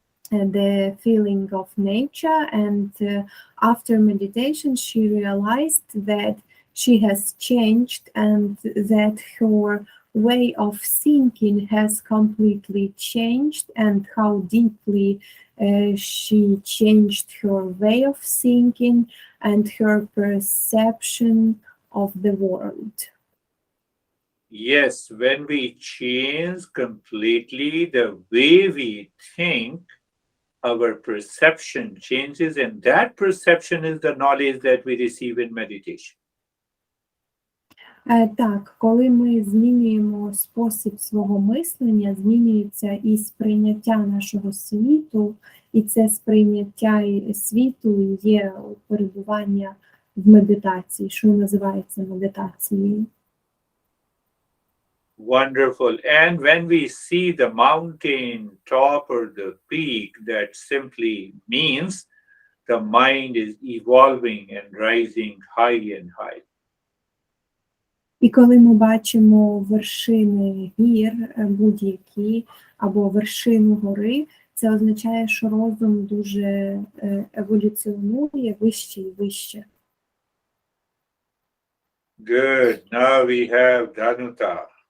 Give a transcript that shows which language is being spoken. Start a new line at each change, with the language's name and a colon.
English: the feeling of nature, and after meditation she realized that she has changed and that her way of thinking has completely changed, and how deeply she changed her way of thinking and her perception of the world. Yes, when we change completely the way we think, our perception changes, and that perception is the knowledge that we receive in meditation.
Ukrainian: Так, коли ми змінюємо спосіб свого мислення, змінюється і сприйняття нашого світу, і це сприйняття світу є перебування в медитації, що називається медитацією.
English: Wonderful. And when we see the mountain top or the peak, that simply means the mind is evolving and rising high and high.
Ukrainian: І коли ми бачимо вершини гір будь-які або вершину гори, це означає, що розум дуже еволюціонує вище і вище.
English: Good. Now we have Danuta.